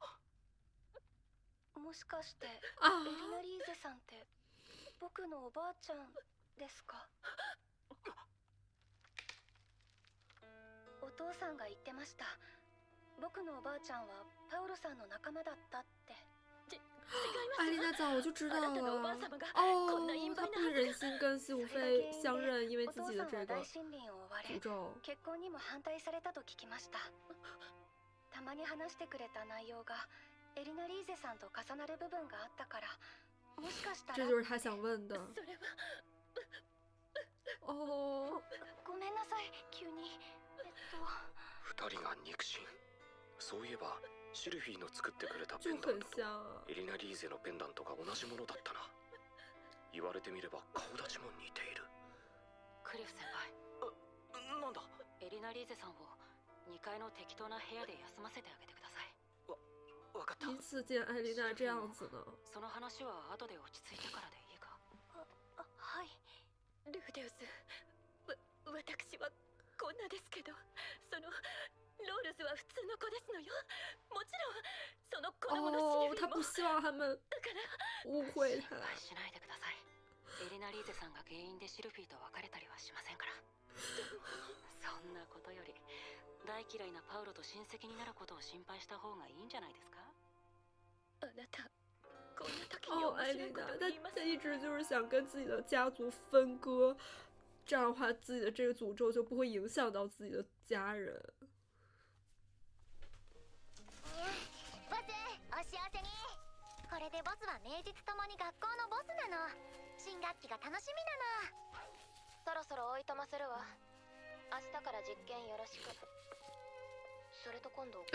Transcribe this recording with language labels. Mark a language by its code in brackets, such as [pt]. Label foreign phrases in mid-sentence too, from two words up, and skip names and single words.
[ja] もしかしてエ啊，リナ・リーゼさんって僕のおばあちゃんですか？お父さんが言ってました。僕のおばあちゃんはパウロさんの仲間だったって。 [zh] 艾丽娜早就知道了。哦，她不忍心跟西鲁菲相认，因为自己的这个诅咒。 [ja] 結婚にも反対されたと聞きました。たまに話してくれた内容がエリナ・リーゼさんと重なる部分があったから、もしかしたら。 [zh] 这就是他想问的。 [ja] それは。哦。ごめんなさい、急に。二人が肉親。そういえばシルフィーの作ってくれたペ [zh] 就 [ja] ンダン [zh] 很 [ja] ト [zh] 像。 [ja] とエリナ・リーゼのペンダントが同じものだったな。言われてみれば顔立ちも似ている。クリフ先輩、なんだ？エリナ・リーゼさんを2階の適当な部屋で休ませてあげてください。わかった。 [zh] 第一次见艾丽娜这样子呢。 [ja] その話は後で落ち着いてからでいいか。はい。ルーデウス、私はこんなですけど、ロールズは普通の子ですのよ。もちろんその子供のシルフィーも。 [zh] 他不希望他们误会他。 [ja] 心配しないでください。エリナ・リーゼさんが原因でシルフィーと別れたりはしませんから。そんなことより大嫌いなパウロと親戚になることを心配した方がいいんじゃないですか。あなたこんな時に面 [zh] 艾丽娜， [ja] 白いこと言います。 [zh] 她一直就是想跟自己的家族分割，这样的话自己的这个诅咒就不会影响到自己的家人。 [ja] ボス、お幸せに。これでボスは名実ともに学校のボスなの。新学期が楽しみなの。そろそろおいとまするわ。明日から実験よろしく。それと今度